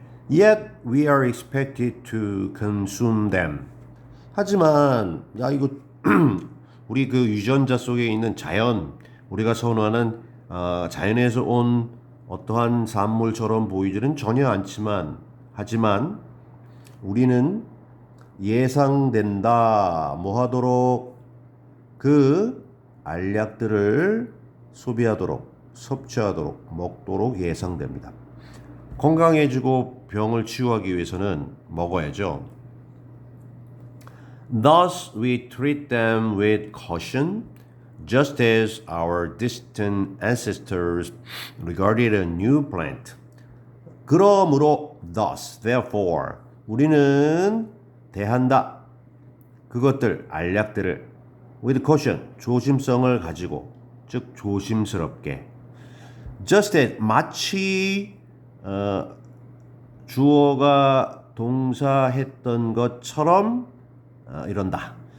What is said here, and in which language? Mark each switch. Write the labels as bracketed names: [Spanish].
[English] Yet we are expected to consume them. [Korean] 하지만 야 이거 우리 그 유전자 속에 있는 자연, 우리가 선호하는 자연에서 온 어떠한 산물처럼 보이지는 전혀 않지만, 하지만 우리는 예상된다. 뭐 하도록? 그 알약들을 소비하도록, 섭취하도록, 먹도록 예상됩니다. 건강해지고 병을 치유하기 위해서는 먹어야죠. [English] Thus we treat them with caution, just as our distant ancestors regarded a new plant. [Korean] 그러므로 thus, therefore 우리는 대한다. 그것들, 알약들을 [English] with caution, [Korean] 조심성을 가지고, 즉 조심스럽게. just as, 마치 주어가 동사했던 것처럼 이런다.